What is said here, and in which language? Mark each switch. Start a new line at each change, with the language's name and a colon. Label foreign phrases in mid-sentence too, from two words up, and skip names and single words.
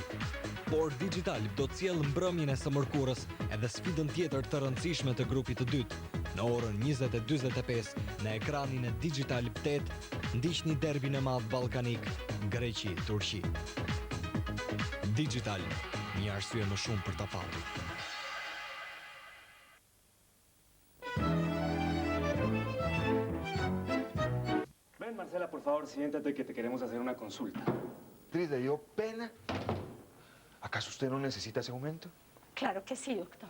Albanian: Por Digitalb do të sjellë mbrëmjen e së mërkurës edhe sfidën tjetër të rëndësishme të grupit të dytë. Në orën 20:45 në ekranin e Digitalb 8, ndiqni derbin e madh ballkanik, Greqi-Turqi. Digitalb, një arsye më shumë për ta patur.
Spanish: Ven, Marcela, por favor, siéntate que te queremos hacer una consulta. ¿Le dio pena? ¿Acaso usted no necesita ese aumento? Claro que sí, doctor.